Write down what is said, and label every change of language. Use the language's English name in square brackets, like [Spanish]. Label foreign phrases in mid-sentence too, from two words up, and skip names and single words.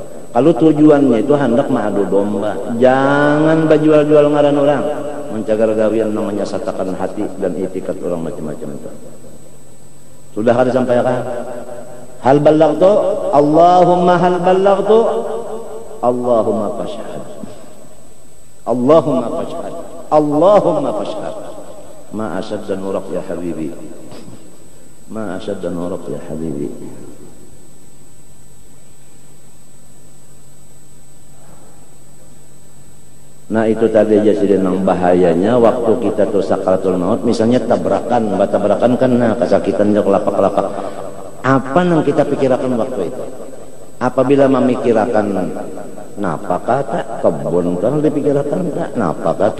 [Banjar] Kalau tujuannya itu hendak mengadu domba, jangan berjual-jual ngaran orang, mencagar gawian namanya satakan hati dan itikat orang macam-macam itu. Sudah harus sampaikan. [Arabic] هل بلغت، اللهم هل بلغت, اللهم فاشهد. اللهم فاشهد. اللهم فاشهد. ما أشد نورك يا حبيبي. ما أشد نورك يا حبيبي. [Banjar] Nah itu tadi aja sih nang bahayanya waktu kita tuh sakaratul maut, misalnya tabrakan, batabrakan kan nah kesakitan yang kelapak-kelapak. Apa yang kita pikirkan waktu itu? Apabila memikirkan napa kata kebun kan dipikirkan tak napa kata.